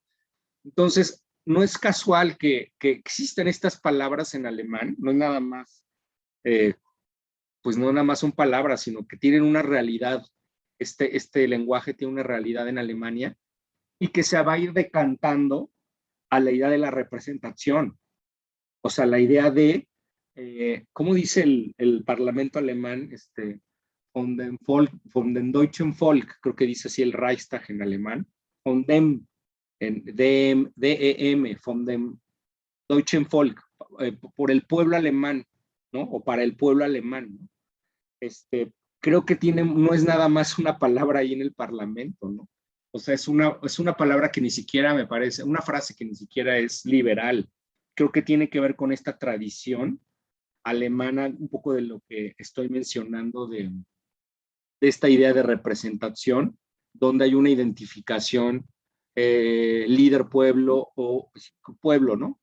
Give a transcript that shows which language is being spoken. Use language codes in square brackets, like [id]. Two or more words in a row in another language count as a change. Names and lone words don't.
[es] Entonces, no es casual que existan estas palabras en alemán, no es nada más, pues no nada más son palabras, sino que tienen una realidad, este lenguaje tiene una realidad en Alemania y que se va a ir decantando a la idea de la representación, o sea, la idea de, ¿cómo dice el parlamento alemán? [de] Von den deutschen Volk, [es] creo que dice así el Reichstag en alemán, [de] von dem, DEM, von dem deutschen Volk, [es] por el pueblo alemán, ¿no? O para el pueblo alemán, ¿no? Creo que no es nada más una palabra ahí en el parlamento, ¿no? O sea, es una palabra que ni siquiera me parece, una frase que ni siquiera es liberal. Creo que tiene que ver con esta tradición alemana, un poco de lo que estoy mencionando de esta idea de representación, donde hay una identificación líder pueblo o pueblo, ¿no?